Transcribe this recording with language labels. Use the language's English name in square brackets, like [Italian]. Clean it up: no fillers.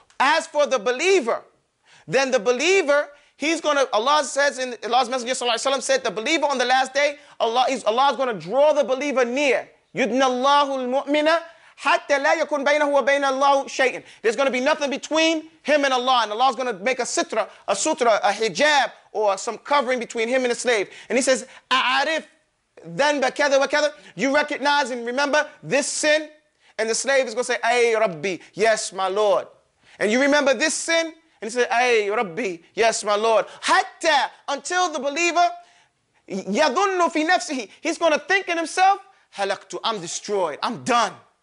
[English] As for the believer, then the believer, Allah says in Allah's Messenger ﷺ said, the believer on the last day, Allah is going to draw the believer near. [Arabic] يُدْنَ اللَّهُ الْمُؤْمِنَ حَتَّى لَا يَكُنْ بَيْنَهُ وَبَيْنَ اللَّهُ شَيْءٍ. [English] There's going to be nothing between him and Allah. And Allah's going to make a sutra, a hijab, or some covering between him and the slave. And He says, [Arabic] أَعَرِفْ ذَنْبَ كَذَا وَكَذَا. [English] You recognize and remember this sin? And the slave is going to say, Ay Rabbi, yes, my Lord. And you remember this sin? And he said, Ay Rabbi, yes, my Lord. Hatta, until the believer, [Arabic] yadunnu fi nafsihi, [English] he's going to think in himself, [Arabic] halaktu, [English] I'm destroyed, I'm done.